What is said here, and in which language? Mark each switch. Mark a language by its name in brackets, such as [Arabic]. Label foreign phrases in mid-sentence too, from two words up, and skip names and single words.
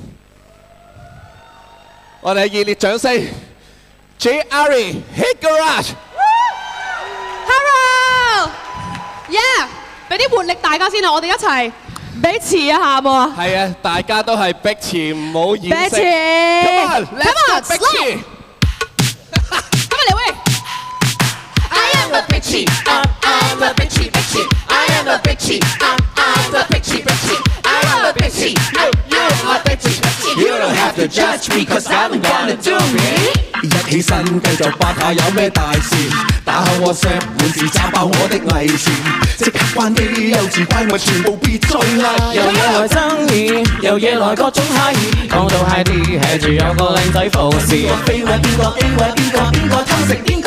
[Cantonese] 我哋熱烈掌聲 ，J Ari Hit [English] Garage。Hello，yeah， [Cantonese] 俾啲活力大家先啊，我哋一齊。俾詞一下好冇啊？係啊，大家都係逼詞，唔好掩飾。逼詞 [English] ，Come on，let's go， [Cantonese] 逼詞。今日嚟喂。 [English] I am a bitchy, I'm a bitchy, bitchy. I am a bitchy, I'm a bitchy, bitchy. I am a bitchy, you are bitchy, bitchy. You don't have to judge me, 'cause I'm gonna do me。 [Cantonese] 一起身繼續八下有咩大事，打開 WhatsApp 滿是炸爆我的偽善，即刻關機幼稚怪物全部別再嗌。有嘢來爭議，有嘢來各種嗨意，講到 high 啲 hea 住有個靚仔服侍。邊個飛位邊個 A 位邊個邊個偷食邊個，